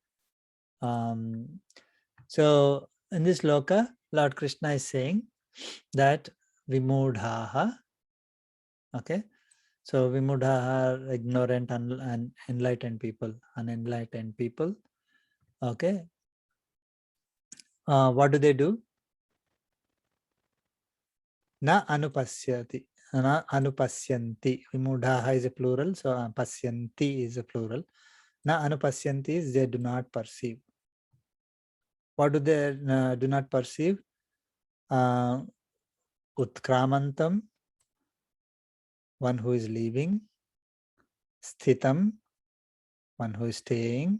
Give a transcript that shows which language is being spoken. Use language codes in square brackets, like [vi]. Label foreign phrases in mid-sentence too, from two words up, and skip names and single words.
[en] So in this sloka, Lord Krishna is saying that vimudhaha, okay, so vimudhaha are ignorant and enlightened people, unenlightened people, okay. What do? [sa] Na anupasyati. anupasyanti. [en] Vimudhaha is a plural, so pasyanti is a plural. [sa] Na anupasyanti [en] is they do not perceive. What do they do not perceive? Utkramantam, one who is leaving. Sthitam, one who is staying.